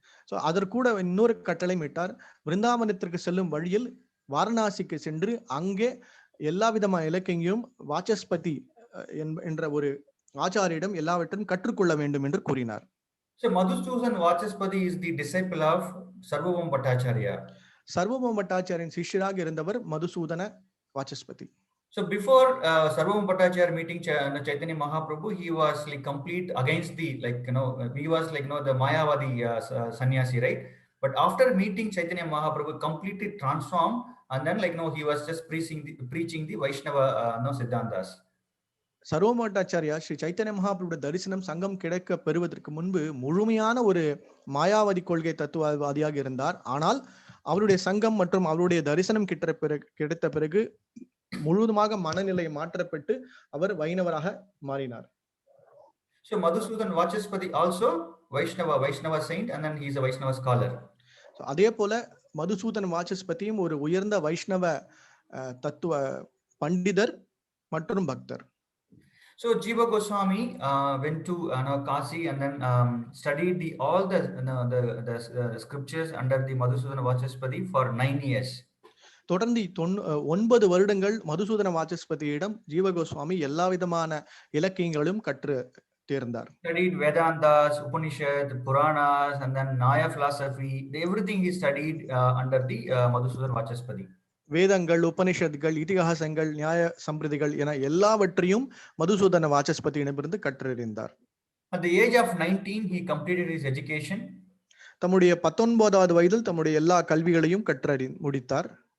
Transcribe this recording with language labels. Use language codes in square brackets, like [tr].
[ta] So அதற்கூட இன்னொரு கட்டளையும் இட்டார். விருந்தாவனத்திற்கு செல்லும் வழியில் வாரணாசிக்கு சென்று அங்கே எல்லா விதமான இலக்கியங்களையும் வாசஸ்பதி என்ற ஒரு ஆச்சாரியிடம் எல்லாவற்றையும் கற்றுக்கொள்ள வேண்டும் என்று கூறினார். [en] So Madhusudan Vachaspati is the disciple of Sarvabhauma Bhattacharya. [ta] Sarvabhauma பட்டாச்சாரியின் சிஷ்யராக இருந்தவர் Madhusudana வாசஸ்பதி. [en] So before Sarvabhauma Bhattacharya meeting Chaitanya Mahaprabhu, he was like complete against the he was like the Mayavadi sannyasi, right? But after meeting Chaitanya Mahaprabhu, completely transformed, and then he was just preaching the Vaishnava Siddhantas. [ta] Sarvabhauma Bhattacharya Sri Chaitanya மகாபிரபுடைய தரிசனம் சங்கம் கிடைக்க பெறுவதற்கு முன்பு முழுமையான ஒரு மாயாவதி கொள்கை தத்துவவாதியாக இருந்தார். ஆனால் அவருடைய சங்கம் மற்றும் அவருடைய தரிசனம் கிடைத்த பிறகு முழுவதுமாக மனநிலையை மாற்றப்பட்டு அவர் வைணவராக மாறினார். [en] So Madhusudan Vachaspati also Vaishnava saint, and then he is a Vaishnava scholar. [ta] So அதே போல மதுசூதன் வாசஸ்பதியும் ஒரு உயர்ந்த வைஷ்ணவ தத்துவ பண்டிதர் மற்றும் பக்தர். [en] So Jiva Goswami went to Kasi and then studied all the scriptures under the Madhusudana Vachaspati for 9 years. [ta] தொடர்ந்து 9 வருடங்கள் மதுசூதன வாசஸ்பதியிடம் ஜீவ கோஸ்வாமி எல்லா விதமான இலக்கியங்களும் கற்று தேர்ந்தார். [en] Studied Vedantas, Upanishad, Puranas, and then Nyaya philosophy. Everything he studied under the Madhusudana Vachaspati. [ta] வேதங்கள், உபனிஷத்துகள், இதிகாசங்கள், நியாய சம்பிரதிகள் என எல்லாவற்றையும் Madhusudana வாசஸ்பதியிடமிருந்து கற்றறிந்தார். [en] At the age of 19 he completed his education. [ta] தம்முடைய 19வது வயதில் தம்முடைய எல்லா கல்விகளையும் முடித்தார்.